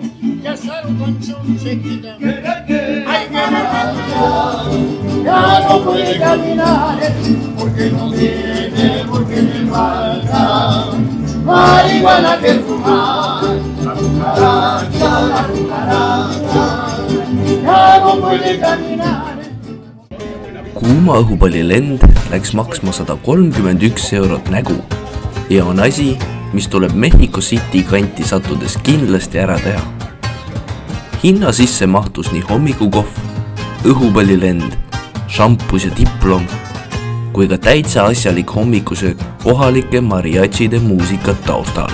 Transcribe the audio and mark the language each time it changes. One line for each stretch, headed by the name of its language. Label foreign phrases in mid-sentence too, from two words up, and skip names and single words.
Spanish: Ya sale un canción se quita. Ay, que me falta, ya no puede caminar, porque no tiene, porque me falta marihuana que fumar. La cucaracha, ya no puede caminar.
Estonian: Kuuma õhupallilend läks maksma 131 eurot nägu ja on asi, mis tuleb Mexico City kanti sattudes kindlasti ära teha. Hinna sisse mahtus nii hommikukohv, õhupallilend, šampus ja diplom, kui ka täitsa asjalik hommikusöök kohalike mariachide muusikat taustal.